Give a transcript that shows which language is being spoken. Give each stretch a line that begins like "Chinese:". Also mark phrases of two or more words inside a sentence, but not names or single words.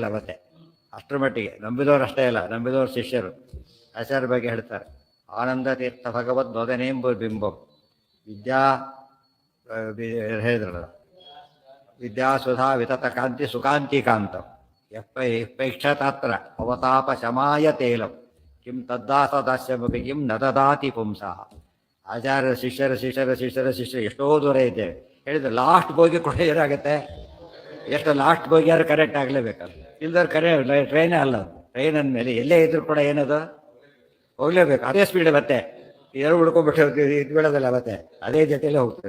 Kannada: ಮತ್ತೆ ಅಷ್ಟರ ಮಟ್ಟಿಗೆ ನಂಬಿದವರು ಅಷ್ಟೇ ಇಲ್ಲ, ನಂಬಿದವರು ಶಿಷ್ಯರು. ಆಚಾರ್ಯ ಬಗ್ಗೆ ಹೇಳ್ತಾರೆ, ಆನಂದ ತೀರ್ಥ ಭಗವದ್ ಬೋಧನೆಂಬ ಬಿಂಬಂ ಹೇಳಿದ್ರಲ್ಲ,
Sanskrit: ವಿದ್ಯಾಸುಧಾ ವಿತತ ಕಾಂತಿ ಸುಕಾಂತಿ ಕಾಂತಂ ಯಪ್ಪೈಕ್ಷತಾತ್ರ ಅವತಾಪ ಶಮಾಯ ತೇಲಂ ಕಿಂ ತದ್ದಾಸದಾಸ್ಯಮಪಿ ಕಿಂ ನ ದದಾತಿ ಪುಂಸಃ.
Kannada: ಆಚಾರ್ಯ ಶಿಷ್ಯರು ಎಷ್ಟೋ ದೂರ ಇದ್ದೇವೆ ಹೇಳಿದ್ರೆ
English: last bogie
Kannada: ಕೂಡ ಏನಾಗುತ್ತೆ, ಎಷ್ಟು
English: last bogie
Kannada: ಯಾರು ಕರೆಕ್ಟ್ ಆಗಲೇಬೇಕಲ್ಲ. ಇಲ್ದವ್ರು ಟ್ರೈನೇ ಅಲ್ಲ, ಟ್ರೈನ್ ಅಂದಮೇಲೆ ಎಲ್ಲೇ ಇದ್ರು ಕೂಡ ಏನದು ಹೋಗ್ಲೇಬೇಕು. ಅದೇ ಸ್ಪೀಡ್ ಮತ್ತೆ ಎರಡು ಉಳ್ಕೊಂಡ್ಬಿಟ್ಟು ಇದು ಬೀಳೋದಿಲ್ಲ, ಮತ್ತೆ ಅದೇ ಜೊತೆಯಲ್ಲೇ ಹೋಗ್ತಾರೆ.